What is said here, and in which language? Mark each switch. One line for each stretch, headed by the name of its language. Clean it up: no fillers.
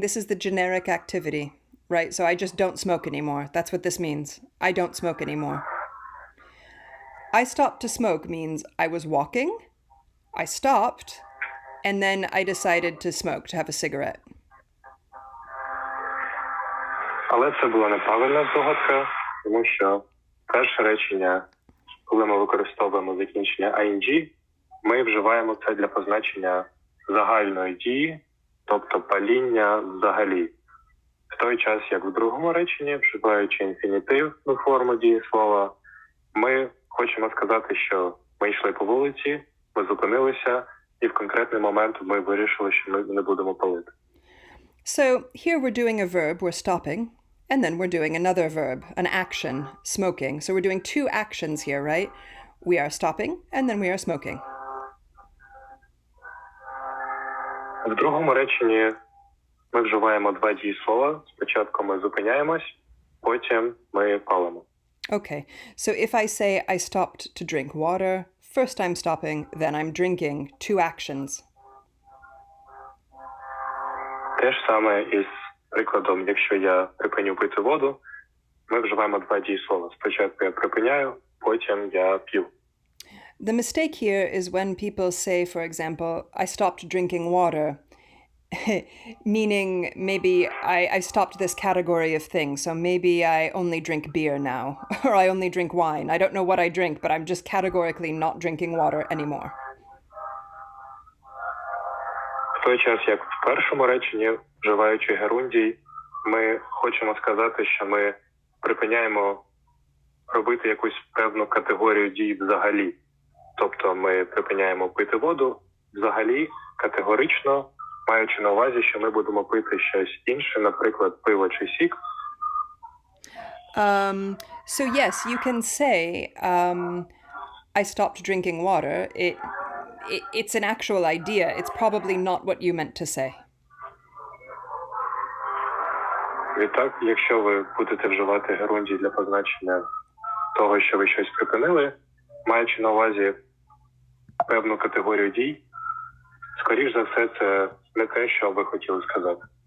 English: This is the generic activity, right? So I just don't smoke anymore. That's what this means. I don't smoke anymore. I stopped to smoke means I was walking, I stopped, and then I decided to smoke, to have a cigarette.
Ukrainian: Але це була неправильна здогадка, тому що перше речення, коли ми використовуємо закінчення ing, ми вживаємо це для позначення загальної дії, тобто паління взагалі. В той час, як в другому реченні, вживаючи інфінітивну форму дієслова, ми хочемо сказати, що ми йшли по вулиці, ми зупинилися, і в конкретний момент ми вирішили, що ми не будемо палити.
English: So here we're doing a verb, we're stopping, and then we're doing another verb, an action, smoking. So we're doing two actions here, right? We are stopping, and then we are smoking.
Ukrainian: В другому реченні ми вживаємо два дієслова. Спочатку ми зупиняємось, потім ми палимо.
English: Okay, so if I say I stopped to drink water, first I'm stopping, then I'm drinking, two actions.
Ukrainian: Те ж саме із прикладом, якщо я припиню пити воду, ми вживаємо два дієслова. Спочатку я припиняю, потім я п'ю.
English: The mistake here is when people say, for example, I stopped drinking water, meaning maybe I stopped this category of things, so maybe I only drink beer now, or I only drink wine. I don't know what I drink, but I'm just categorically not drinking water anymore.
Ukrainian: В той час, як в першому реченні, вживаючи герундій, ми хочемо сказати, що ми припиняємо робити якусь певну категорію дій взагалі. Тобто ми припиняємо пити воду взагалі, категорично, маючи на увазі, що ми будемо пити щось інше, наприклад, пиво чи сік.
English: So yes, you can say, I stopped drinking water. It's an actual idea. It's probably not what you meant to say.
Ukrainian: Відтак, якщо ви будете вживати герундій для позначення того, що ви щось припинили, маючи на увазі певну категорію дій, скоріш за все, це не те, що ви хотіли сказати.